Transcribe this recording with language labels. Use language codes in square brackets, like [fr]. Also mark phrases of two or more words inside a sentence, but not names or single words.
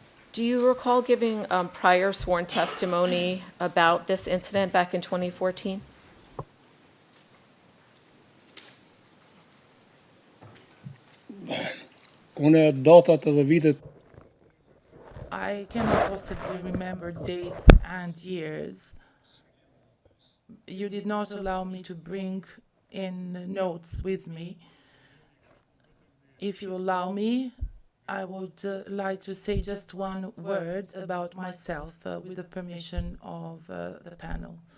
[en] Do you recall giving prior sworn testimony about this incident back in 2014? [sq] Unë datat edhe vitet [en] I cannot possibly remember dates and years. You did not allow me to bring in notes with me. If you allow me, I would like to say just one word about myself with the permission of the panel.